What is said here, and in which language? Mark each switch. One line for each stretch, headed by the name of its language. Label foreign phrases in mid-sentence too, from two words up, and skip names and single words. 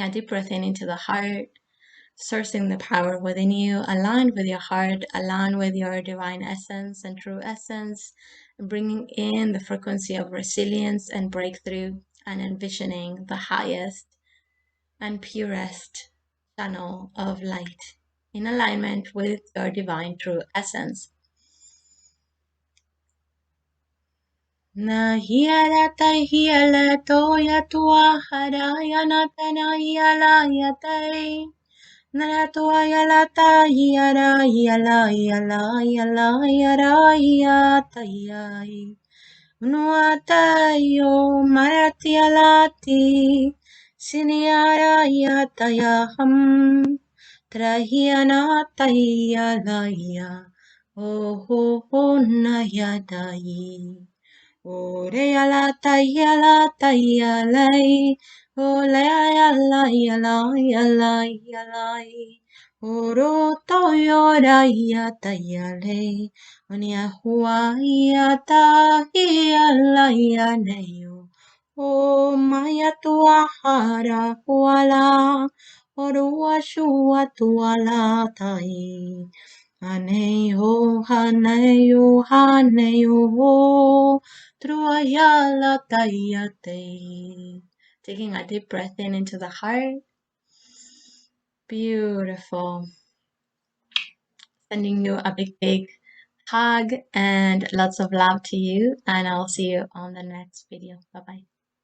English: a deep breath in into the heart, sourcing the power within you, aligned with your heart, aligned with your divine essence and true essence, bringing in the frequency of resilience and breakthrough, and envisioning the highest and purest channel of light in alignment with your divine true essence. Na hiala ta hiala toya tua haraya na tana hiala yatai. Na tua hiala ta hiala hiala hiala hiala hiala hiata hiai. Nuata yo marati alati. Siniara yata yaham. Trahiana tahiala ya. Oh ho ho na yadai. Ore ala tayala tayalay, ole ala yala yala yalay. Oro toyo raya tayalay, onia huaya tahiyala yanayo. O maya tuahara huala, oro ashua tuala tai. Haneyo, haneyo, haneyo, truayala tayate. Taking a deep breath in into the heart. Beautiful. Sending you a big, big hug and lots of love to you. And I'll see you on the next video. Bye-bye.